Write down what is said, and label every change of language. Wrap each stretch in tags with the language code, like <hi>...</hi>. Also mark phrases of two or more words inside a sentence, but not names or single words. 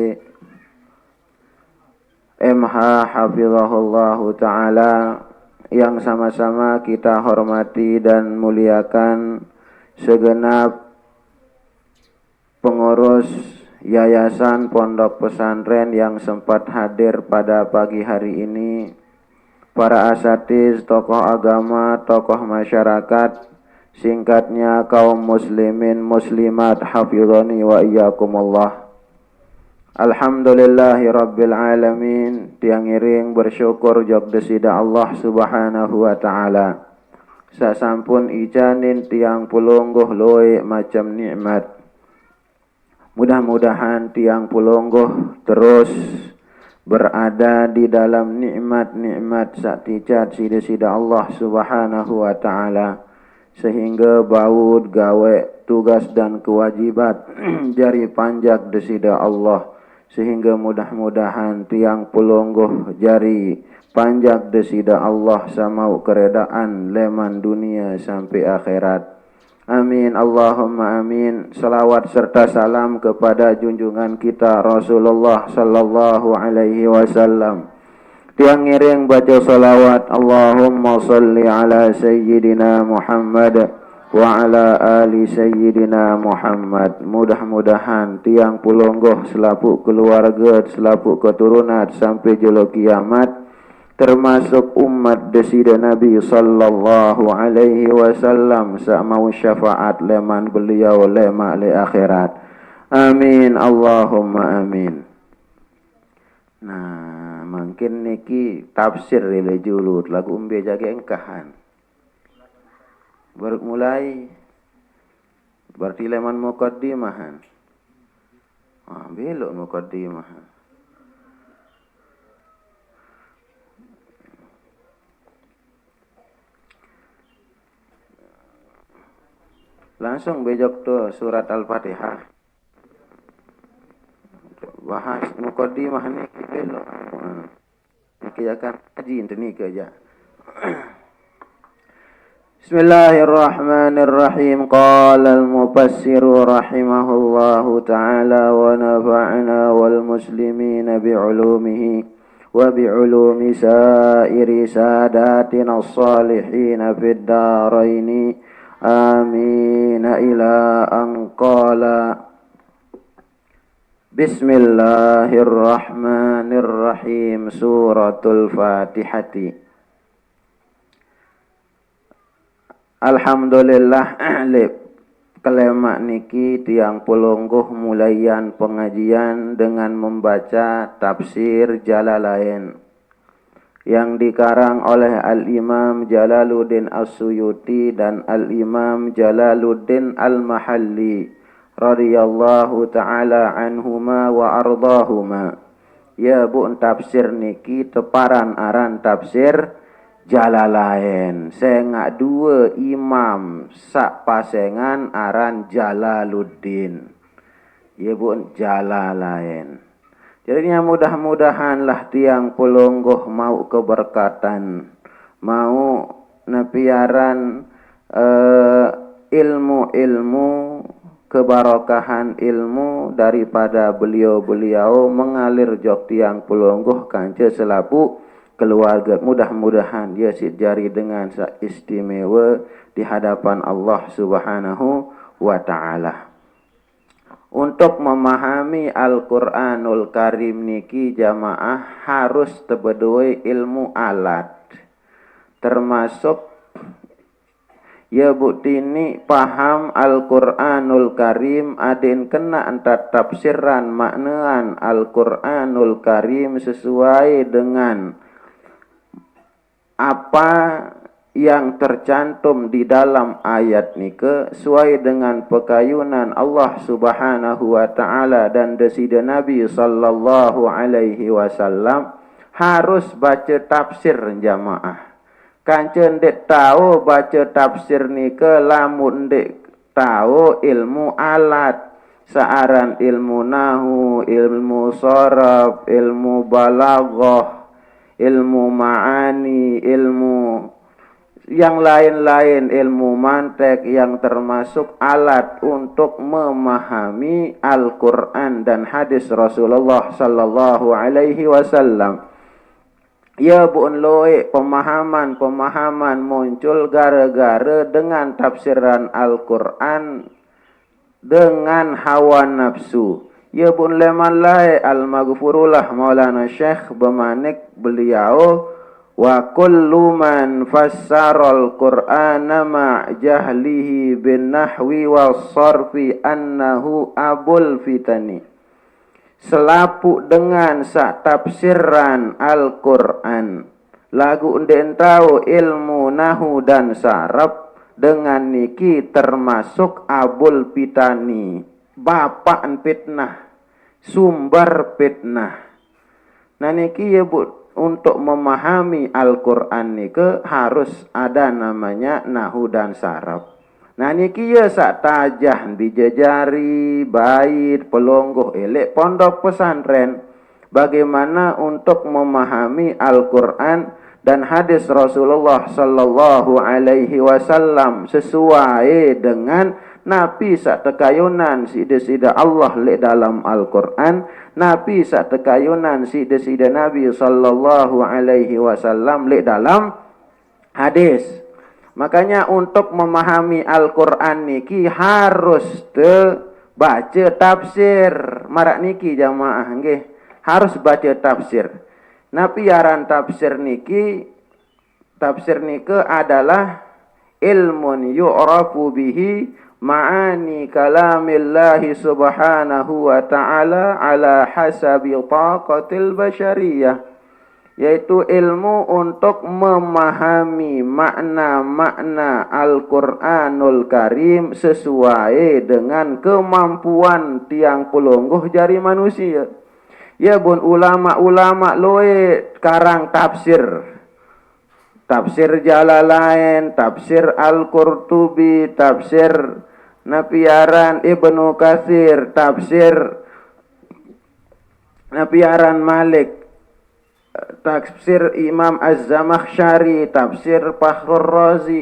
<id>MH</id> <ar>حفظه الله تعالى,</ar> <id>yang sama-sama kita hormati dan muliakan segenap pengurus Yayasan Pondok Pesantren yang sempat hadir pada pagi hari ini, para asatiz, tokoh agama, tokoh masyarakat, singkatnya kaum muslimin muslimat</id> <ar>حفظنا وإياكم الله. الحمد لله رب العالمين.</ar> <sas>Tiang iring bersyukur jog desida Allah</sas> <ar>سبحانه وتعالى.</ar> <sas>Sasampun ijanin tiang pulungguh loe macam nikmat.</sas> <id>Mudah-mudahan</id> <sas>tiang pulungguh</sas> <id>terus berada di dalam nikmat-nikmat sakticat sida-sida Allah</id> <ar>سبحانه وتعالى,</ar> <sas>sehingga baud gawe tugas dan kewajibat jari panjak desida Allah, sehingga mudah-mudahan tiang pulungguh jari panjak desida Allah samau keredaan leman</sas> <id>dunia sampai akhirat.</id> <ar>آمين اللهم آمين.</ar> <id>Salawat serta salam kepada junjungan kita Rasulullah</id> <ar>صلى الله عليه وسلم.</ar> <sas>Tiang ngiring baca salawat,</sas> <ar>اللهم صل على سيدنا محمد وعلى آل سيدنا محمد wa ala ali sayyidina Muhammad.</ar> <id>Mudah-mudahan</id> <sas>tiang pulungguh</sas> <id>selaku keluarga, selaku keturunan sampai jelo kiamat, termasuk umat desida Nabi</id> <ar>صلى الله عليه وسلم,</ar> <sas>sama syafaat leman beliau lema le akhirat.</sas> <ar>آمين اللهم آمين.</ar> <sas>Nah, mungkin niki tafsir le julud lagu umbe jaga engkahan.</sas> <id>Baru mulai berarti leman muqaddimahan.</id> <sas>Belok muqaddimahan. Langsung bejok tuh surat Al-Fatihah. Bahas muqaddimah ni belok.</sas> <id>Kita akan kaji ini kerja.</id> <ar>بسم الله الرحمن الرحيم. قال المفسر رحمه الله تعالى ونفعنا والمسلمين بعلومه وبعلوم سائر ساداتنا الصالحين في الدارين آمين إلى أن قال بسم الله الرحمن الرحيم سورة الفاتحة. Alhamdulillah</ar> <sas>kelemak niki tiang pelungguh mulayan</sas> <ar>pengajian dengan membaca tafsir Jalalain yang dikarang oleh Al-Imam Jalaluddin As-Suyuti dan Al-Imam Jalaluddin Al-Mahalli رضي الله تعالى عنهما وأرضاهما.</ar> <sas>Ya bu tafsir niki teparan aran tafsir Jalalain. Sengak dua imam sak pasengan aran Jalaluddin.</sas> <id>Ya bu Jalalain. Jadinya mudah-mudahanlah</id> <sas>tiang pelungguh</sas> <id>mau keberkatan, mau nepiaran ilmu-ilmu, kebarokahan ilmu daripada beliau-beliau mengalir jok</id> <sas>tiang pelungguh kanca selapu</sas> <id>keluarga. Mudah-mudahan dia jari dengan istimewa di hadapan Allah</id> <ar>سبحانه وتعالى.</ar> <id>Untuk memahami Al-Quranul Karim niki jamaah harus tebedoi ilmu alat. Termasuk ya bukti ini paham Al-Quranul Karim adin kena antar tafsiran maknaan Al-Quranul Karim sesuai dengan apa yang tercantum di dalam ayat nike sesuai dengan pekayunan Allah</id> <ar>سبحانه وتعالى</ar> <id>dan desida Nabi</id> <ar>صلى الله عليه وسلم,</ar> <id>harus baca tafsir jamaah.</id> <sas>Kancen dek tahu</sas> <id>baca tafsir nike</id> <sas>lamun dek tahu</sas> <id>ilmu alat searan ilmu nahu, ilmu sharaf, ilmu balaghah, ilmu ma'ani, ilmu yang lain-lain, ilmu mantek yang termasuk alat untuk memahami Al-Quran dan hadis Rasulullah</id> <ar>صلى الله عليه وسلم.</ar> <id>Ya bu'un loe pemahaman muncul gara-gara dengan tafsiran Al-Quran dengan hawa nafsu.</id> <sas>Ya pun lemalai</sas> <ar>al-maghfurullah Maulana Syekh</ar> <sas>bemanik beliau</sas> <ar>وكل من فسر القرآن مع جهله بالنحو والصرف أنه أبو الفتن.</ar> <id>Selapu dengan sak tafsiran Al-Quran lagu nden tahu ilmu nahu dan saraf dengan niki termasuk</id> <ar>أبو الفتن,</ar> <id>bapak fitnah, sumber fitnah. Nah niki ya bu, untuk memahami Al-Quran niki harus ada namanya nahu dan saraf. Nah niki ya sak tajah dijejari bait pelonggoh elek pondok pesantren bagaimana untuk memahami Al-Quran dan hadis Rasulullah</id> <ar>صلى الله عليه وسلم</ar> <id>sesuai dengan Nabi sak tekayunan sida-sida Allah le dalam Al-Quran, Nabi sak tekayunan sida-sida Nabi</id> <ar>صلى الله عليه وسلم</ar> <id>le dalam hadis. Makanya untuk memahami Al-Quran niki harus baca tafsir. Marak niki jamaah nggih, harus baca tafsir. Nabi aran tafsir niki adalah</id> <ar>علم يعرف به معاني كلام الله سبحانه وتعالى على حسب الطاقة البشرية,</ar> <id>yaitu ilmu untuk memahami makna-makna Al-Quranul Karim sesuai dengan kemampuan</id> <sas>tiang pelungguh jari</sas> <id>manusia. Ya bun ulama-ulama loe karang tafsir Jalalain, tafsir Al-Qurtubi, tafsir Napiaran Ibnu Katsir, tafsir Napiaran Malik, tafsir Imam Az-Zamakhsyari, tafsir Fakhrur Razi.</id>